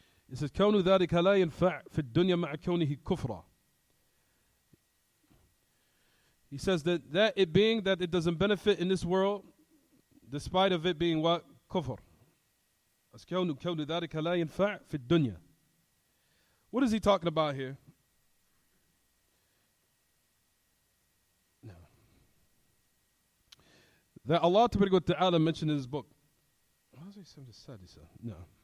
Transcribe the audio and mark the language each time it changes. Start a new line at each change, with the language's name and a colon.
English: It says
Arabic: كون ذلك لا ينفع في الدنيا مع كونه كفرا.
English: He says that it being that it doesn't benefit in this world, despite of it being what? Kufr.
Arabic: كون ذلك لا ينفع في الدنيا.
English: What is he talking about here? No. That Allah Ta'ala mentioned in his book. How does he say this? No.